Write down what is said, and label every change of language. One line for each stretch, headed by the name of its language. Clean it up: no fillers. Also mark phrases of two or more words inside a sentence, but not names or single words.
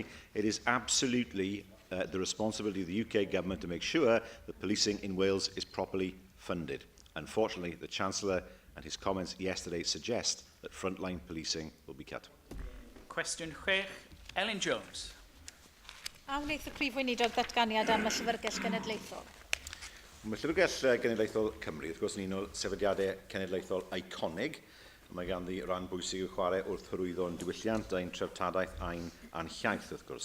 English: It is absolutely the responsibility of the UK government to make sure that policing in Wales is properly funded. Unfortunately, the Chancellor and his comments yesterday suggest that frontline policing will be cut. Question 6, Ellen Jones.
Welsh: A wnaeth y Prif Weinidog ddatganiad am y Llyfrgell Genedlaethol? Mae Llyfrgell Genedlaethol Cymru, wrth gwrs, yn un o sefydliadau cenedlaethol iconig. Mae ganddi ran bwysig i'w chwarae wrth hyrwyddo'n diwylliant a'n treftadaeth a'n hiaith, wrth gwrs.